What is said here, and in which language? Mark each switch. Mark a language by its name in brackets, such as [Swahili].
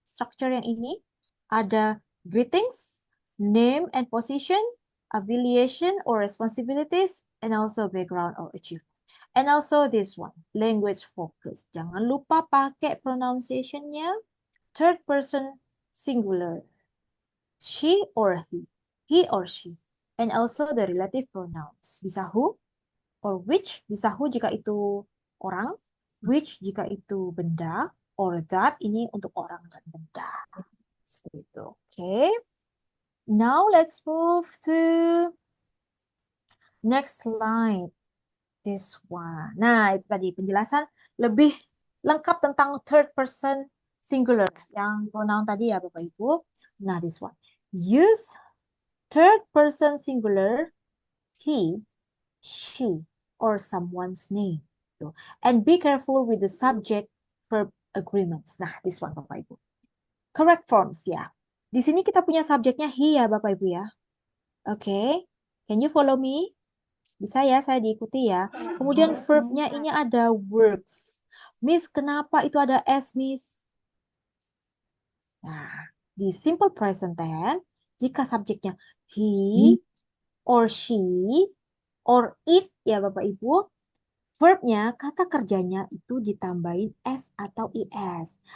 [English] Structure [Indonesian] yang ini ada [English] greetings, name and position, affiliation or responsibilities, and also background or achievement. And also this one, language focus. [Indonesian] Jangan lupa pakai [English] pronunciation-nya third person singular. She or he or she. And also the relative pronouns. Bisa who or which. [Indonesian] Bisa who jika itu orang, which jika itu benda, or that ini untuk orang dan benda. Seperti itu. Okay. [English] Now let's move to next slide. This one. [Indonesian] Nah, itu tadi penjelasan lebih lengkap tentang third person singular. Yang pronoun tadi ya Bapak Ibu. Nah, [English] this one. Use third person singular, he, she, or someone's name. And be careful with the subject verb agreements. [Indonesian] Nah, [English] this one [Indonesian] Bapak Ibu. [English] Correct forms [Indonesian] ya. Di sini kita punya subjeknya he ya Bapak Ibu ya. Oke. [English] Can you follow me? [Indonesian] Bisa ya, saya diikuti ya. Kemudian verbnya ini ada works. Miss, kenapa itu ada S, Miss? Nah, di simple present tense, jika subjeknya he, or she, or it, ya Bapak Ibu, verbnya, kata kerjanya itu ditambahin S atau IS.